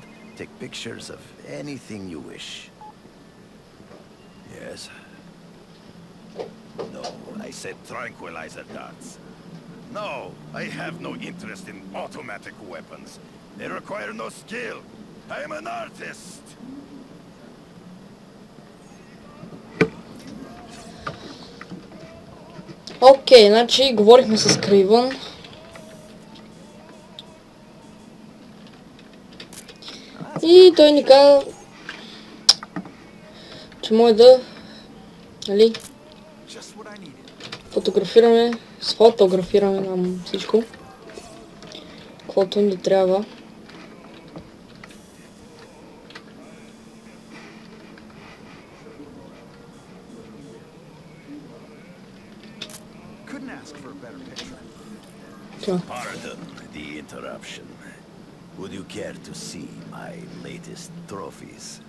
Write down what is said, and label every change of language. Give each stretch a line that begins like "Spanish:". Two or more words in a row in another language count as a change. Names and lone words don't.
English: Take pictures of anything you wish. Yes? No, I said tranquilizer darts. No, I have no interest in automatic weapons. They require no skill. I am an artist.
Bulgarian: Окей, значи говорихме с Кривън. И той ни каза, че може да, нали, сфотографираме нам всичко, каквото ни трябва.
English: Pardon the interruption. Would you care to see my latest trophies?